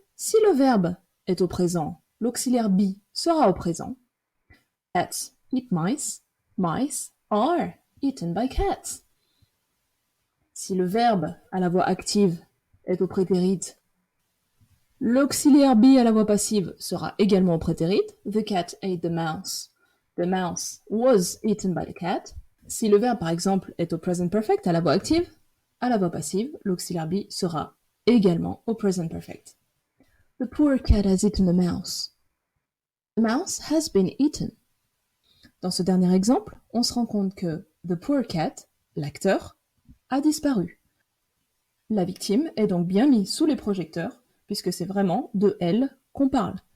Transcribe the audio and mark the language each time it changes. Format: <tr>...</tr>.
<fr>Si le verbe est au présent, l'auxiliaire be sera au présent.</fr> <en>Cats eat mice. Mice are eaten by cats.</en> <fr>Si le verbe à la voix active est au prétérit, l'auxiliaire be à la voix passive sera également au prétérit.</fr> <en>The cat ate the mouse. The mouse was eaten by the cat.</en> <fr>Si le verbe, par exemple, est au present perfect à la voix active, à la voix passive, l'auxiliaire be sera également au present perfect.</fr> <en>The poor cat has eaten the mouse. The mouse has been eaten.</en> <fr>Dans ce dernier exemple, on se rend compte que</fr> <en>the poor cat,</en> <fr>l'acteur, a disparu. La victime est donc bien mise sous les projecteurs, puisque c'est vraiment de elle qu'on parle.</fr>